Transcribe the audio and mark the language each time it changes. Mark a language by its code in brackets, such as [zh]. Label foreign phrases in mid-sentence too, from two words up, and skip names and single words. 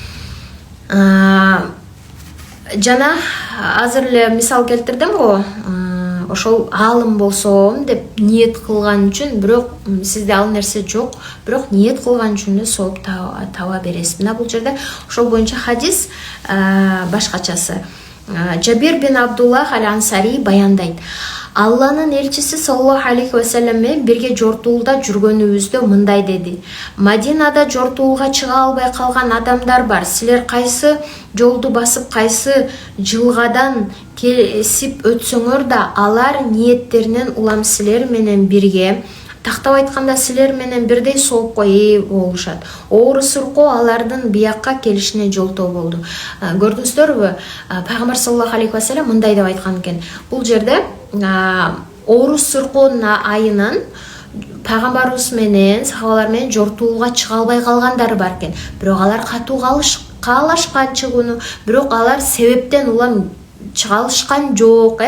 [ky] Жана азыр эле мисал келтирдим го, ошол аалым болсом деп ниет кылган үчүн, бирок сизде ал нерсе жок, бирок ниет кылган үчүн да сооп таба бересиз. Мына бул жерде ошол боюнча хадис башкачасы. Жабир бин Абдуллах аль-Ансари баяндайт. Алланын элчиси [ar] صلى الله عليه وسلم [ky] менен бирге жортуулда жүргөнүбүздө мындай деди: Мадинада жортуулга чыга албай калган адамдар бар. Силер кайсы жолду басып, кайсы жылгадан кесип өтсөңөр да, алар ниеттеринен улам силер менен бирге, тактап айтканда силер менен бирдей соопко ээ болушат. Оору суркоо алардын биякка келишине жолтоо болду. Көрдүңүздөрбү, пайгамбар [ar] صلى الله عليه وسلم [ky] мындай деп айткан экен. Бул жерде оору суркоонун айынан пайгамбарыбыз менен сахабалар менен жортуулга чыга албай калгандар бар экен. Бирок алар катуу каалашкан чыгууну, бирок алар себептен улам чыга алышкан жок.